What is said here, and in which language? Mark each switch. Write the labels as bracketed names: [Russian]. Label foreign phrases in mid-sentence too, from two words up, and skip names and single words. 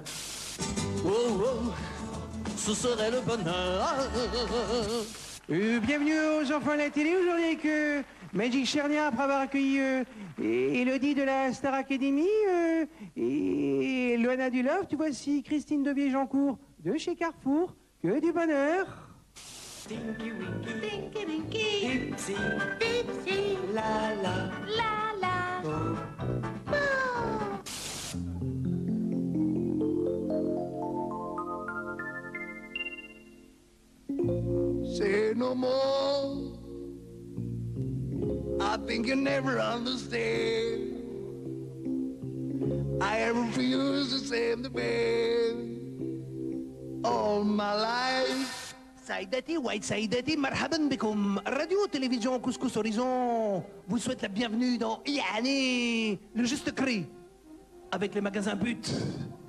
[French] Oh, oh, ce serait le bonheur. Bienvenue aux enfants de la télé aujourd'hui avec Magic Chernia après avoir accueilli Elodie de la Star Academy et Loana du Love. Tu vois si Christine de Vieilles-Jancourt de chez Carrefour. Que du bonheur. Tinky Winky, Tinky Winky, Ipsy, Ipsy, la la, la la, [English] Say no more. I think you never understand. I ever refuse the same the way. All my life. [Arabic] سيداتي، White سيداتي، مرحبا بكم. [French] Radio Télévision Couscous Horizon vous souhaite la bienvenue dans Yani, le juste cri, avec le magasin But.